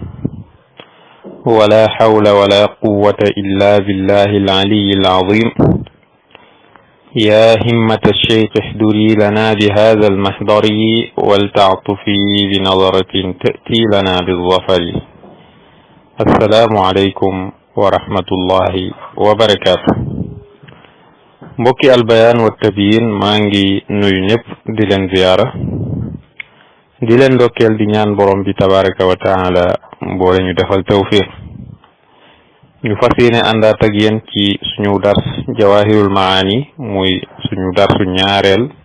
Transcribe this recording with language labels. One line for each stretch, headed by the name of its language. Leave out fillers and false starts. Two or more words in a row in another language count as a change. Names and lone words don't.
Arabic: ولا حول ولا قوة إلا بالله العلي العظيم. يا همة الشيخ احضري لنا بهذا المحضر ولتعطفي بنظرة تأتي لنا بالظفر. السلام عليكم ورحمة الله وبركاته.
Wolof: mbokki albayaan wa tabiin maa ngi nuyu ñëpp di leen ziyaara di leen ndokkeel di ñaan borom bi
Arabic: تبارك وتعالى
Wolof: boole ñu defal tawfiq ñu fas yéene àndaat ak yéen ci suñu dars jawahirul maani muy suñu darsu ñaareel